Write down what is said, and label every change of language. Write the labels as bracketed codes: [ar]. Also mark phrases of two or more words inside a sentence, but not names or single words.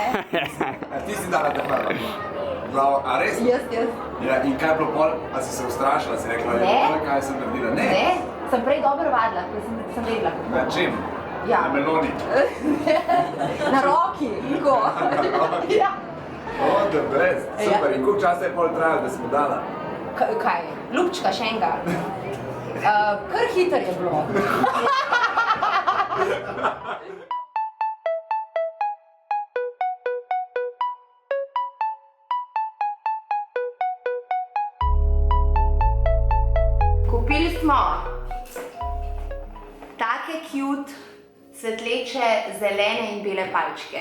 [sl] A ti si dala te prva? Glavo, a res? Jaz. Ja, in kaj je bilo pol? A si se ustrašila? Si rekla, Ne. kaj sem naredila? Ne. Ne, sem prej dobro vadila, ker sem vedela kako. Na čem? Ja. Na meloni. Na roki, tako. Ja. [en] Oh, the best. [sl] Super. In koliko časa je pol trajalo, da si mu dala? Kaj? Ljubčka, še enega. Kar hiter je bilo. Kupili smo take cute, svetleče, zelene in bele palčke.